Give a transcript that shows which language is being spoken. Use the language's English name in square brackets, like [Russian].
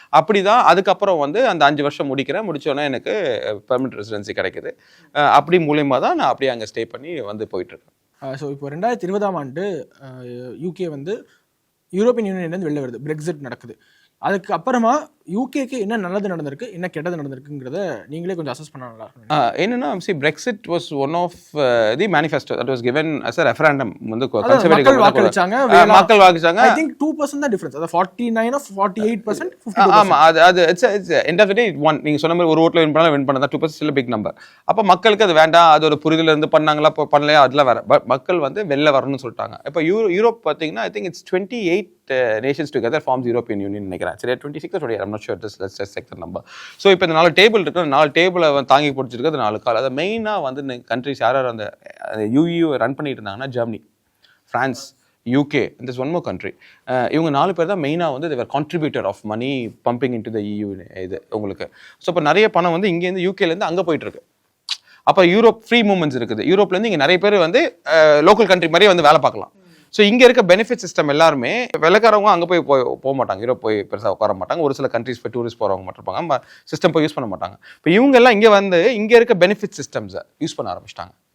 [Tamil] அப்படி தான் அதுக்கப்புறம் வந்து அந்த 5 வருஷம் முடிச்சோன்னே எனக்கு பெர்மனன்ட் ரெசிடென்சி கிடைக்குது. அப்படி மூலியமாக தான் நான் அப்படியே அங்கே ஸ்டே பண்ணி வந்து போயிட்டுருக்கேன். ஸோ இப்போ 2020ஆம் ஆண்டு யூகே வந்து யூரோப்பியன் யூனியன்லேருந்து வெளில வருது, பிரெக்சிட் நடக்குது. அதுக்கு அப்புறமா யூகேக்கு என்ன நல்லது நடந்திருக்கு, என்ன கெட்டது நடந்திருக்குங்கிறத நீங்களே கொஞ்சம் அசஸ் பண்ண நல்லா இருக்கும். என்னன்னா, [English] Brexit was one of the manifesto that was given as a referendum. [Tamil] வந்து கன்சர்வேட்டிவ் வாக்களிச்சாங்க. [English] I think [Tamil] 2% தான் டிஃபரன்ஸ். அது 49 of 48%, 50%. ஆமா, அது [English] It's end of the day one. [Tamil] நீங்க சொன்ன மாதிரி ஒரு ஓட்ல வின் பண்ணதா 2% ஸ்டில் பிக் நம்பர். அப்ப மக்களுக்கு அது வேண்டாம், அது ஒரு புரிதல இருந்து பண்ணாங்களா பண்ணலையா அதெல்லாம் வேற. மக்கள் வந்து வெளில வரணும்னு சொல்லிட்டாங்க. இப்போ யூரோப் பாத்தீங்கன்னா [English] I think it's 28 nations together forms European Union [Tamil] நினைக்கிறேன். சரி, [English] 26 or 28, I'm not sure. Let's just check the number. [Tamil] So இப்போ இந்த 4 டேபிள் இருக்கு, 4 டேபிளை தாங்கி பிடிச்சிருக்கு 4 கால். அதை மெயினாக வந்து இந்த கண்ட்ரிஸ் யார் அந்த யூஇயூ ரன் பண்ணிட்டு இருந்தாங்கன்னா, Germany, France, UK, [English] and there's one more country. [Tamil] இவங்க 4 பேர் தான் மெயினாக வந்து [English] they were contributor of money pumping into the EU. [Tamil] இது உங்களுக்கு. ஸோ இப்போ நிறைய பணம் வந்து இங்கேருந்து யூகேலேருந்து அங்கே போயிட்டு இருக்கு. அப்போ யூரோப் ஃப்ரீ மூவ்மெண்ட்ஸ் இருக்குது. யூரோப்லேருந்து இங்கே நிறைய பேர் வந்து லோக்கல் கண்ட்ரி மாதிரியே வந்து வேலை பார்க்கலாம். ஸோ இங்கே இருக்க பெனிஃபிட் சிஸ்டம் எல்லாருமே வெள்ளக்காரவங்க அங்கே போக மாட்டாங்க, யூரோப் போய் பெருசாக உட்கார மாட்டாங்க. ஒரு சில கண்ட்ரிஸ் போய் டூரிஸ்ட் போகிறவங்க மட்டும் இருப்பாங்க, சிஸ்டம் போய் யூஸ் பண்ண மாட்டாங்க. இப்போ இவங்க எல்லாம் இங்கே வந்து இங்கே இருக்க பெனிஃபிட் சிஸ்டம்ஸை யூஸ் பண்ண ஆரம்பிச்சிட்டாங்க.